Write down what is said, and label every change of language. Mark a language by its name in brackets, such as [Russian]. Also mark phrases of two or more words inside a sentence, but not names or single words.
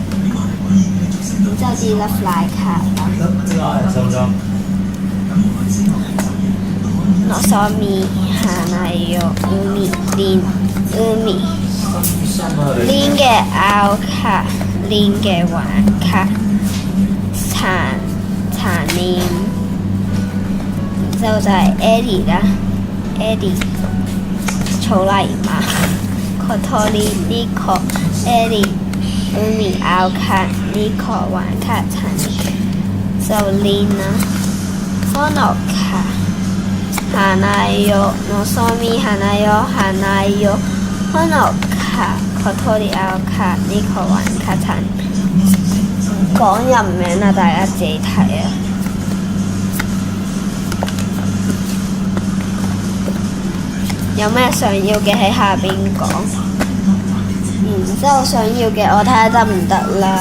[Cantonese] 然之後啲 Love Light 卡啦。Nozomi、Hanayo、Lin 嘅 out 卡 ，Lin 嘅橫卡，殘念。然之後就係 Ellie 啦 ，Ellie 草泥馬。Kotori、Nico、Ellie、Umi out 卡、Nico 橫卡殘念，就 Lin 啦，康樂卡、Hanayo、Nozomi、Hanayo、康樂卡、Kotori out 卡、Nico 橫卡殘念。講人名啊，大家自己睇啊。有咩想要嘅喺下邊講，然之後想要嘅我睇下得唔得啦。